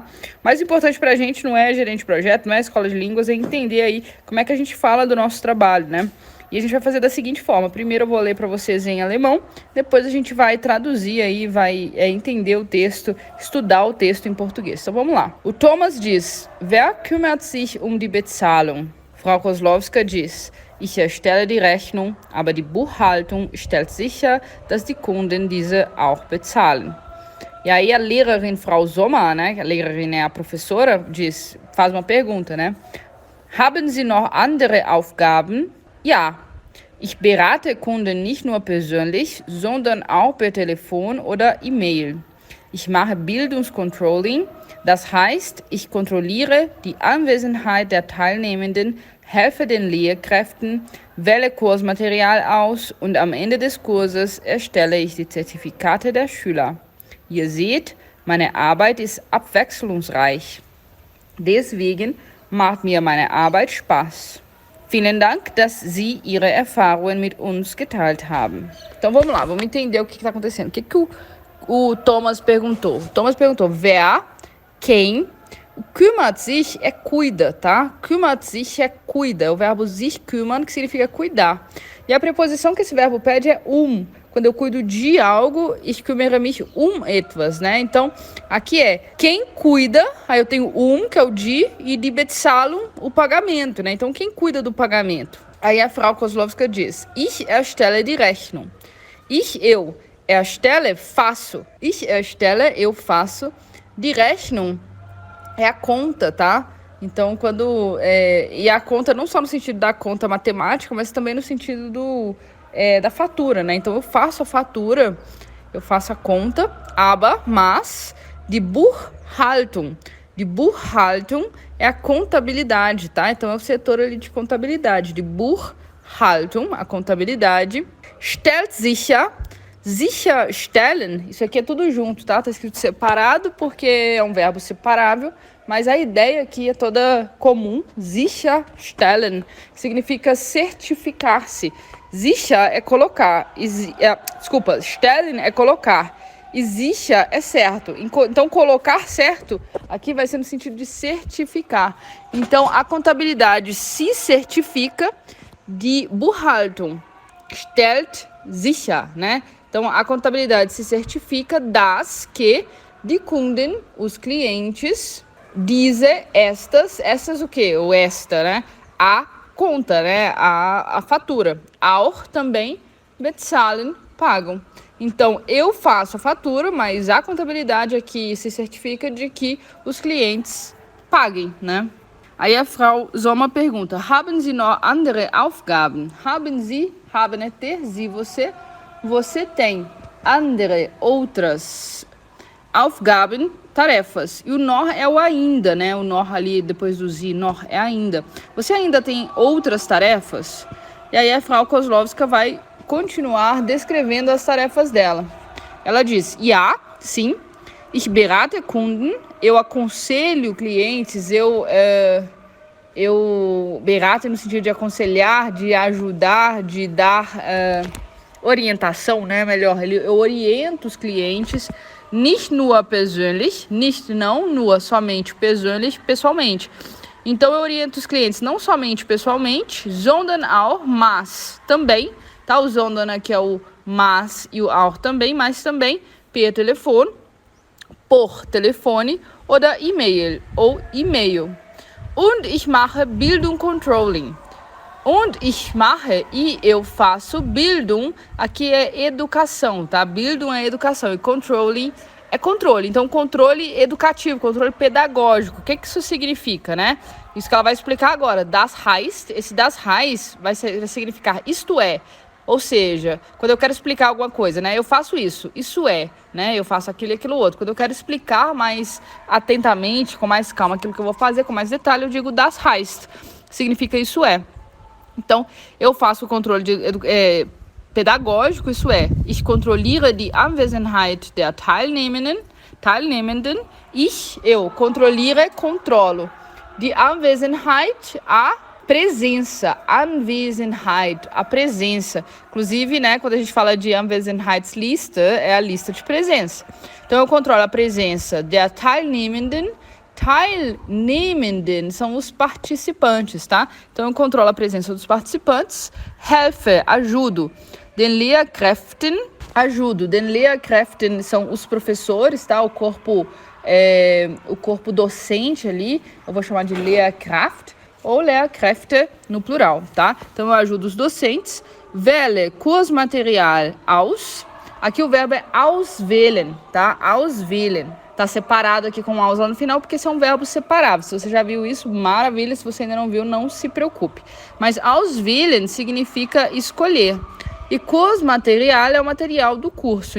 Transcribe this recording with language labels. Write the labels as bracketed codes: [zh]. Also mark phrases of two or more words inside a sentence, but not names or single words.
[pt] Mais importante pra gente não é gerente de projeto, não é escola de línguas, é entender aí como é que a gente fala do nosso trabalho, né? E a gente vai fazer da seguinte forma: primeiro eu vou ler para vocês em alemão, depois a gente vai traduzir aí, vai entender o texto, estudar o texto em português. Então vamos lá. O Thomas diz: [de] Wer kümmert sich um die Bezahlung? Frau Kozlowska diz: Ich erstelle die Rechnung, aber die Buchhaltung stellt sicher, dass die Kunden diese auch bezahlen. [pt] E aí a Lehrerin Frau Sommer, né, a Lehrerin é a professora, faz uma pergunta, né? [de] Haben Sie noch andere Aufgaben? Ja. Ich berate Kunden nicht nur persönlich, sondern auch per Telefon oder E-Mail. Ich mache Bildungscontrolling, das heißt, ich kontrolliere die Anwesenheit der Teilnehmenden, helfe den Lehrkräften, wähle Kursmaterial aus und am Ende des Kurses erstelle ich die Zertifikate der Schüler. Ihr seht, meine Arbeit ist abwechslungsreich. Deswegen macht mir meine Arbeit Spaß. Vielen Dank, dass Sie Ihre Erfahrungen mit uns geteilt haben. [pt] Então vamos lá, vamos entender o que está acontecendo. O que o Thomas perguntou? O Thomas perguntou, wer, quem. O [de] kümmert sich [pt] é cuida, tá? [de] Kümmert sich [pt] é cuida. É o verbo [de] sich kümmern, [pt] que significa cuidar. E a preposição que esse verbo pede é Quando eu cuido de algo, [de] ich kümmere mich etwas, [pt] né? Então, aqui é quem cuida, aí eu tenho que é o de, e [de] die Bezahlung, [pt] o pagamento, né? Então, quem cuida do pagamento? Aí a Frau Kozlowska diz, [de] ich erstelle die Rechnung. [pt] Eu erstelle, faço. [de] Ich erstelle, [pt] eu faço. [de] Die Rechnung [pt] é a conta, tá? Então, e a conta não só no sentido da conta matemática, mas também no sentido da fatura, né? Então, eu faço a fatura, eu faço a conta, aber, mas, [de] die Buchhaltung. Die Buchhaltung [pt] é a contabilidade, tá? Então, é o setor ali de contabilidade. [de] Die Buchhaltung, [pt] a contabilidade. [de] Stellt sicher. Sicherstellen, [pt] isso aqui é tudo junto, tá? Tá escrito separado porque é um verbo separável, mas a ideia aqui é toda comum. Sicherstellen significa certificar-se. Sicher é colocar. Stellen é colocar. E sicher é certo. Então, colocar certo aqui vai ser no sentido de certificar. Então, a contabilidade se certifica, [de] de Buchhaltung stellt sicher, [pt] né? Então, a contabilidade se certifica das que [de] die Kunden, [pt] os clientes, essas o quê? O esta, né? A conta, né? A fatura. Auch também, bezahlen, pagam. Então, eu faço a fatura, mas a contabilidade aqui se certifica de que os clientes paguem, né? Aí a Frau Sommer pergunta, [de] haben Sie noch andere Aufgaben? [pt] Haben é ter, Sie, você tem andere, outras, Aufgaben, tarefas. E o noch é o ainda, né? O noch ali, depois do Sie, noch é ainda. Você ainda tem outras tarefas? E aí a Frau Kozlowska vai continuar descrevendo as tarefas dela. Ela diz, ja, sim, [de] ich berate Kunden, [pt] eu aconselho clientes, eu berate no sentido de aconselhar, de ajudar, de dar orientação, né? Melhor, eu oriento os clientes, [de] nicht nur persönlich, nicht não, nur somente persönlich, pessoalmente. [pt] Então eu oriento os clientes não somente pessoalmente, [de] sondern auch, [pt] mas também, tá? O sondern aqui é o mas e o auch também, mas também per telefone, por telefone [de] oder E-Mail [pt] ou e-mail. [de] Und ich mache Bildung Controlling. Und ich mache, [pt] e eu faço, Bildung, aqui é educação, tá? Bildung é educação e controlling é controle. Então, controle educativo, controle pedagógico. O que isso significa, né? Isso que ela vai explicar agora. [de] Das heißt, [pt] esse [de] das heißt [pt] vai significar isto é. Ou seja, quando eu quero explicar alguma coisa, né? Eu faço isso é, né? Eu faço aquilo e aquilo outro. Quando eu quero explicar mais atentamente, com mais calma, aquilo que eu vou fazer, com mais detalhe, eu digo [de] das heißt. [pt] Significa isso é. Então, eu faço o controle pedagógico, isso é, [de] ich kontrolliere die Anwesenheit der Teilnehmenden. [pt] Eu controlo [de] die Anwesenheit, [pt] a presença, Anwesenheit, a presença. Inclusive, né, quando a gente fala de Anwesenheitsliste, é a lista de presença. Então, eu controlo a presença [de] der Teilnehmenden. [pt] Teilnehmenden são os participantes, tá? Então, eu controlo a presença dos participantes. Helfe, ajudo. [de] Den Lehrkräften, Den Lehrkräften [pt] são os professores, tá? O corpo docente ali, eu vou chamar de Lehrkraft ou Lehrkräfte no plural, tá? Então, eu ajudo os docentes. [de] Wähle Kursmaterial aus. [pt] Aqui o verbo é auswählen, tá? Auswählen. Tá separado aqui com aus lá no final, porque são verbos separados. Se você já viu isso, maravilha. Se você ainda não viu, não se preocupe. Mas auswählen significa escolher. E Kursmaterial é o material do curso.